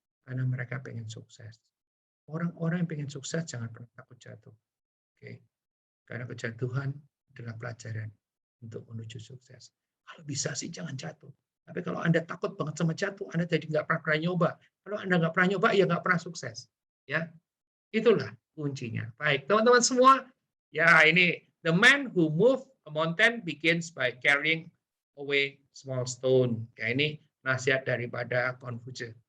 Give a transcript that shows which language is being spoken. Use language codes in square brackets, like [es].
[id] Karena mereka pengen sukses. Orang-orang yang pengen sukses jangan pernah takut jatuh. Oke. Karena kejatuhan adalah pelajaran untuk menuju sukses. Kalau bisa sih jangan jatuh. Tapi kalau Anda takut banget sama jatuh, Anda jadi nggak pernah nyoba. Kalau Anda nggak pernah nyoba, ya nggak pernah sukses. Ya, itulah kuncinya. Baik, teman-teman semua. Ya, ini [en] the man who moved a mountain begins by carrying away small stone. [id] Ya, ini nasihat daripada Confucius.